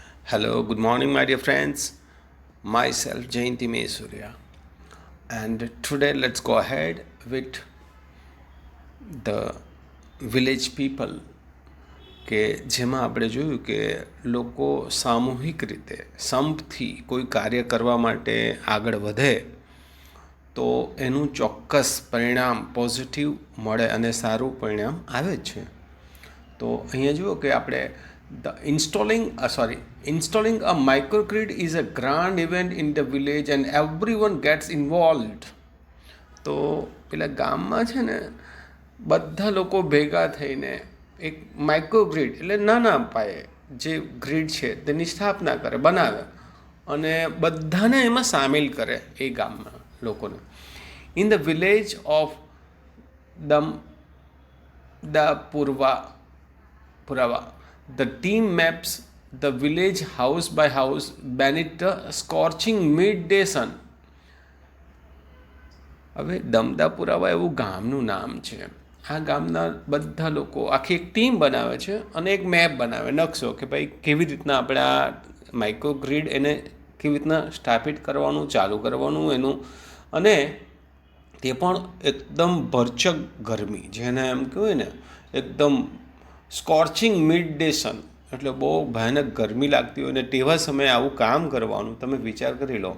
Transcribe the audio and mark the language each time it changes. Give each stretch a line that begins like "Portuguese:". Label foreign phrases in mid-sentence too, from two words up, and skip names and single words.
English: Hello, good morning, my dear friends. Myself, Jayanti Surya. And today, let's go ahead with the village people.
Gujarati: કે જેમાં આપણે જોયું કે લોકો સામૂહિક રીતે સંપથી કોઈ કાર્ય કરવા માટે આગળ વધે તો એનું ચોક્કસ પરિણામ પોઝિટિવ મળે અને સારું પરિણામ આવે જ છે. તો અહીંયા જુઓ કે આપણે
English: installing a microgrid is a grand event in the village and everyone gets involved.
Gujarati: તો પેલા ગામમાં છે ને બધા લોકો ભેગા થઈને એક માઇક્રોગ્રીડ એટલે નાના પાયે જે ગ્રીડ છે તેની સ્થાપના કરે, બનાવે અને બધાને એમાં સામેલ કરે એ ગામના લોકોને.
English: in the village of પુરાવા the team maps the village house by house beneath the scorching midday sun.
Gujarati: હવે દમદાપુરાવા એવું ગામનું નામ છે. આ ગામના બધા લોકો આખી એક ટીમ બનાવે છે અને એક મેપ બનાવે, નકશો કે ભાઈ કેવી રીતના આપણે આ માઇક્રોગ્રીડ એને કેવી રીતના સ્થાપિત કરવાનું, ચાલુ કરવાનું એનું, અને તે પણ એકદમ ભરચક ગરમી, જેને એમ કહેવાય ને એકદમ
English: scorching mid day sun,
Gujarati: એટલે બહુ ભયાનક ગરમી લાગતી હોય ને તેવા સમયે આવું કામ કરવાનું તમે વિચાર કરી લો.